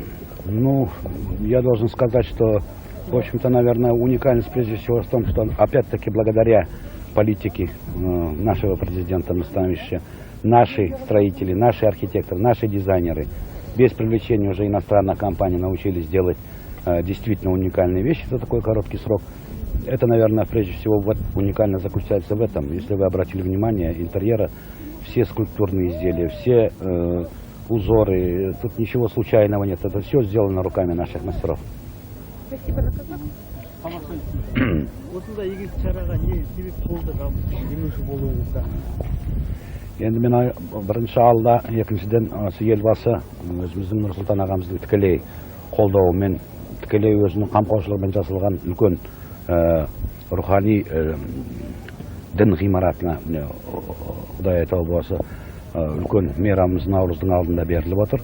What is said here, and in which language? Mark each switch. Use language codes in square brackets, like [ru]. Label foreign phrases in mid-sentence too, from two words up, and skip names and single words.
[ru] Ну, я должен сказать, что, в общем-то, наверное, уникальность прежде всего в том, что опять-таки благодаря политике нашего президента Мустафича, наши строители, наши архитекторы, наши дизайнеры без привлечения уже иностранных компаний научились делать действительно уникальные вещи за такой короткий срок. Это, наверное, прежде всего вот уникально заключается в этом. Если вы обратили внимание, интерьера, все скульптурные изделия, все узоры, тут ничего случайного нет. Это все сделано руками наших мастеров. Спасибо, на казах. [kk] Енді мен бірінші алда, екіншіден осы елбасы өзіміздің Нұрсұлтан ағамыздың тікелей қолдауымен, тікелей өзінің қамқоршылығымен жасалған үлкен рухани дін ғимаратына, Құдай айтау болса, үлкен мейрамымыз Наурыздың алдында беріліп отыр.